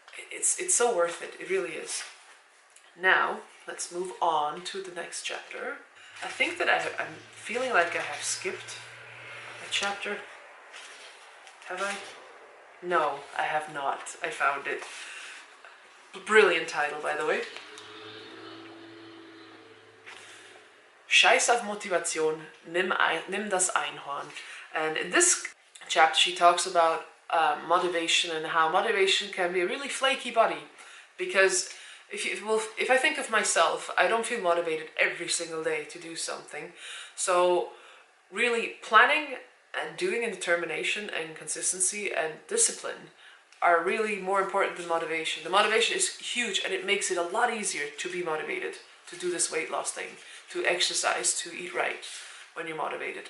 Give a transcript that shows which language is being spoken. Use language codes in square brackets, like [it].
[en] It's so worth it. It really is. Now, let's move on to the next chapter. I think that I'm feeling like I have skipped a chapter. Have I? No, I have not. I found it. Brilliant title, by the way. [de] Scheiß auf Motivation, nimm das Einhorn. [en] And in this chapter she talks about motivation, and how motivation can be a really flaky body. Because if I think of myself, I don't feel motivated every single day to do something. So really planning and doing, and determination and consistency and discipline are really more important than motivation. The motivation is huge, and it makes it a lot easier to be motivated to do this weight loss thing, to exercise, to eat right when you're motivated.